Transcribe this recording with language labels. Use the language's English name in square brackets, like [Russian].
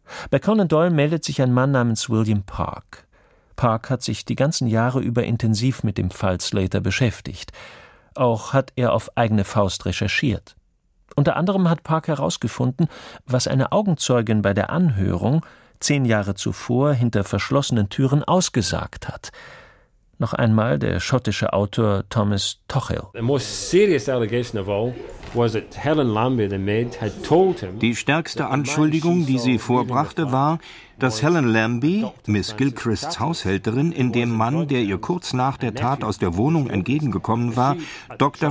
[German] Bei Conan Doyle meldet sich ein Mann namens William Park. Park hat sich die ganzen Jahre über intensiv mit dem Fall Slater beschäftigt. Auch hat er auf eigene Faust recherchiert. Unter anderem hat Park herausgefunden, was eine Augenzeugin bei der Anhörung 10 Jahre zuvor hinter verschlossenen Türen ausgesagt hat. Noch einmal der schottische Autor Thomas Tochill. [English] The most serious allegation of all was that Helen Lambie, the maid, had told him. [German] Die stärkste Anschuldigung, die sie vorbrachte, war, dass Helen Lambie, Miss Gilchrists Haushälterin, in dem Mann, der ihr kurz nach der Tat aus der Wohnung entgegengekommen war, Dr.